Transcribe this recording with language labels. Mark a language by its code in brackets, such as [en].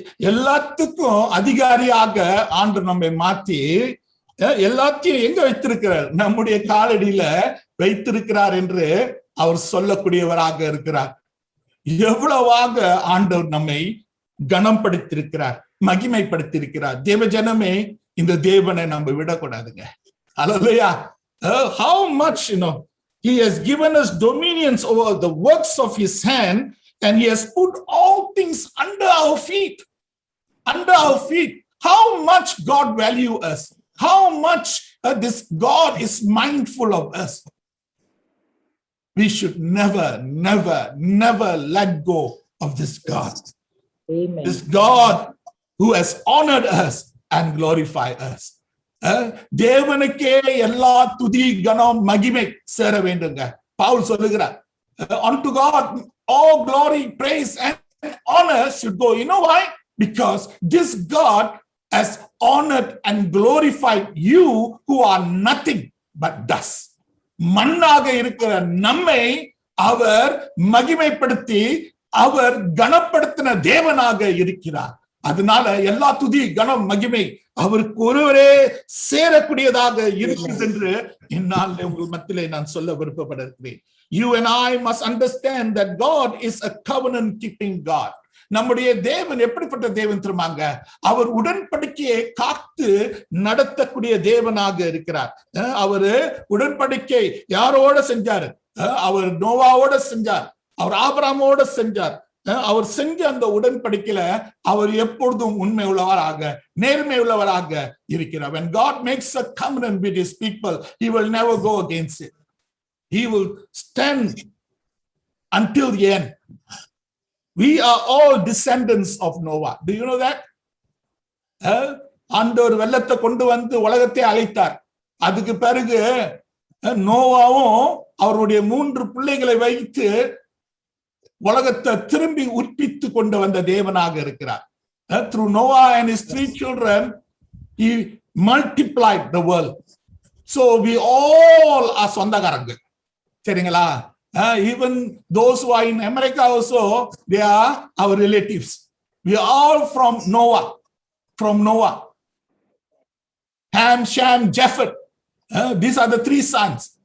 [ta] எல்லாத்துக்கும் அதிகாரியாக ஆண்டு நம்மை மாத்தி எல்லாத்தையும் எங்க வைத்திருக்கிறார்? நம்முடைய காலடியில வைத்திருக்கிறார் என்று அவர் சொல்லக்கூடியவராக இருக்கிறார். எவ்வளவாக ஆண்டவர் நம்மை கனம் படுத்திருக்கிறார், மகிமைப்படுத்திருக்கிறார். தேவ ஜனமே, இந்த தேவனை நம்ம விடக்கூடாதுங்க. அல்லேலூயா. [en] How much, he has given us dominions over the works of his hand, and he has put all things under our feet. Under our feet. How much God value us. How much this God is mindful of us. We should never, never, never let go of this God. Amen. This God who has honored us and glorified us. [ta] தேவனுக்கே எல்லா துதி கனம் மகிமை சேர வேண்டுங்க. பவுல் சொல்லுகிறார், [en] unto God all glory, praise and honor should go. You know why? Because this God has honored and glorified you who are nothing but dust. [ta] மண்ணாக இருக்கிற நம்மை அவர் மகிமைப்படுத்தி அவர் கனப்படுத்தின தேவனாக இருக்கிறார். அதனால எல்லா துதி கனம் மகிமை அவருக்கு ஒருவரே சேரக்கூடியதாக இருக்கிறது என்று என்னால் உங்கள் மத்தியிலே நான் சொல்ல விருப்பப்படுகிறேன். [en] You and I must understand that God is a covenant keeping God. [ta] நம்முடைய தேவன் எப்படிப்பட்ட தேவன் தெரியுமாங்க? அவர் உடன்படிக்கையை காத்து நடத்தக்கூடிய தேவனாக இருக்கிறார். அவரு உடன்படிக்கை யாரோட செஞ்சாரு? அவர் நோவாவோட செஞ்சார், அவர் ஆபிரகாமோட செஞ்சார். அவர் செஞ்ச அந்த உடன்படிக்கையில அவர் எப்பொழுதும் உண்மை உள்ளவராக நேர்மை உள்ளவராக இருக்கிறார். [en] When God makes a covenant with his people, he will never go against it. He will stand until the end. We are all descendants of Noah. Do you know that? [ta] ஆண்டவர் வெள்ளத்தை கொண்டு வந்து உலகத்தை அழைத்தார். அதுக்கு பிறகு நோவாவும் அவருடைய 3 பிள்ளைகளை வைத்து உலகத்தை திரும்பி உற்பித்து கொண்டு வந்த தேவனாக இருக்கிறார். [en] Through Noah and his 3 children, he multiplied the world. So we all are [ta] சொந்தக்காரங்க. சரிங்களா? [en] Even those who are in America also, they are our relatives. We are all from Noah. From Noah. Ham, Shem, Japheth. These are the 3 sons.